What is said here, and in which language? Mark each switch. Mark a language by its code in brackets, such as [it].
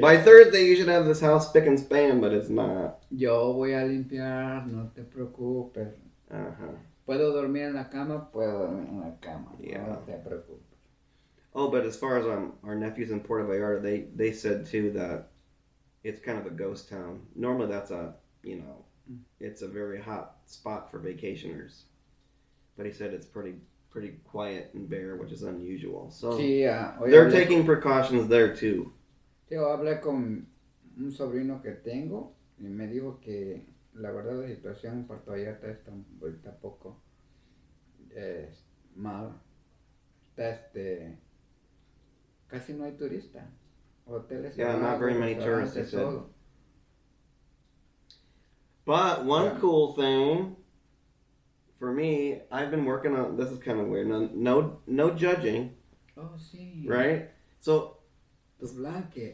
[en] By Thursday, you should have this house spick and span, but it's not. [es] Yo voy a limpiar, no te preocupes. Puedo dormir en la cama, puedo dormir en la cama. [en] Yeah. [es] No te preocupes. [en] Oh, but as far as our nephews in Puerto Vallarta, they said too that it's kind of a ghost town. Normally, that's it's a very hot spot for vacationers. But he said it's pretty quiet and bare, which is unusual. So [es] sí, [en] they're taking precautions there too. [es] Yo hablé con un sobrino que tengo y me dijo que la verdad la situación en Puerto Vallarta está ahorita poco mala. Está casi no hay turistas. Hoteles [en] not very many tourists, they said. [es] todo. [en] But one cool thing for me, I've been working on, this is kind of weird, no judging, [es] Oh, sí. [en] right? So, [es] Tu blanque.